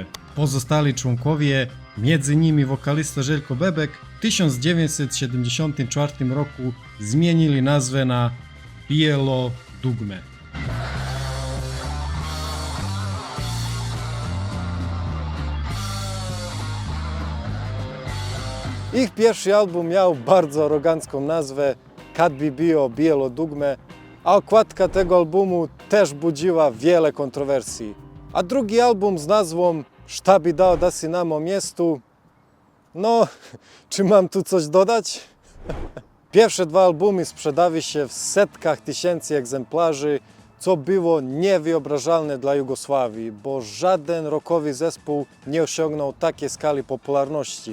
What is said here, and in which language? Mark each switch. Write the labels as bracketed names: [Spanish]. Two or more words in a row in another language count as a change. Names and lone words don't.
[Polish] Pozostali członkowie, między nimi wokalista Željko Bebek, w 1974 roku zmienili nazwę na Bijelo Dugme. Ich pierwszy album miał bardzo arogancką nazwę Kad bi bio bijelo dugme, a okładka tego albumu też budziła wiele kontrowersji. A drugi album z nazwą Šta bi dao da si namo mjestu? No, czy mam tu coś dodać? Pierwsze dwa albumy sprzedały się w setkach tysięcy egzemplarzy, co było niewyobrażalne dla Jugosławii, bo żaden rockowy zespół nie osiągnął takiej skali popularności.